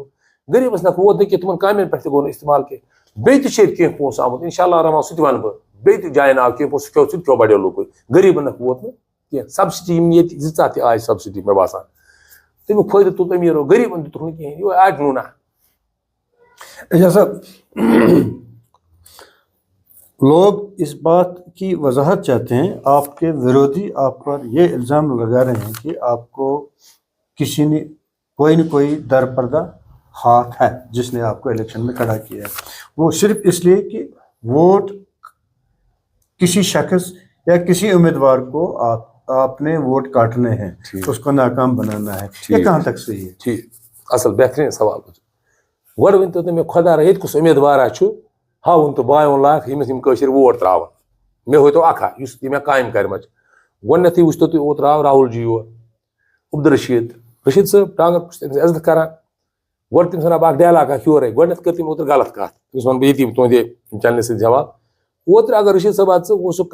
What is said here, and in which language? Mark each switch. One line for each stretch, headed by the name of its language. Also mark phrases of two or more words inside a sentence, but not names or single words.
Kashmiri: غریبس نکھ ووت نہٕ کینٛہہ، تِمن کامین پٮ۪ٹھ تہِ گوٚو نہٕ استعمال کینٛہہ. بیٚیہِ تہِ چھِ ییٚتہِ کینٛہہ پونٛسہٕ آمُت
Arabic: انشاء اللہ
Kashmiri: رحمان، سُہ تہِ ونہٕ بہٕ. بیٚیہِ تہِ جاین آو کینٛہہ پونٛسہٕ، سُہ تہِ کھیوٚو بڑیو لوٗکو. غریبن نکھ ووت نہٕ کینٛہہ. سبسڈی یِم ییٚتہِ 2 تہِ آیہِ سبسڈی مےٚ باسان، تمیُک فٲیدٕ تُل أمیٖرو، غریبن دِتُکھ نہٕ کِہینۍ. یہِ آٹہِ نوٗ نہ.
Urdu: اچھا صاحب، لوگ اس بات کی وضاحت چاہتے ہیں، آپ کے ورودھی آپ پر یہ الزام لگا رہے ہیں کہ آپ کو کسی نے کوئی نہ کوئی در پردہ ہاتھ ہے جس نے آپ کو الیکشن میں کھڑا کیا ہے، وہ صرف اس لیے کہ ووٹ کسی شخص یا کسی امیدوار کو آپ آپ نے ووٹ کاٹنے ہیں, اس کو ناکام بنانا ہے, یہ کہاں تک صحیح ہے؟
Kashmiri: ٹھیک, اصل بہترین سوال گوڑ ون تو مے خدا را یت کس امیدوارا ہاؤن تو بایون لاکھ یمس یم کشر ووٹ تراون مے ہوتو اکھا یس مے قائم کرمچ گۄڈنیتھٕے وٕچھتو تُہۍ اوترٕ آو راہُل جی یور عبدالرشیٖد صٲب ٹانگر بہٕ چھُس تٔمِس عزت کران گۄڈٕ تٔمِس وَنان بہٕ اکھ ڈایلاگ اکھ یورے گۄڈنیتھ کٔر تٔمۍ اوترٕ غلط کتھ تٔمِس وَنہٕ بہٕ ییٚتی تُہنٛدِ چنلہِ سۭتۍ جواب اوترٕ اگر رشیٖد صٲبا ژٕ اوسُکھ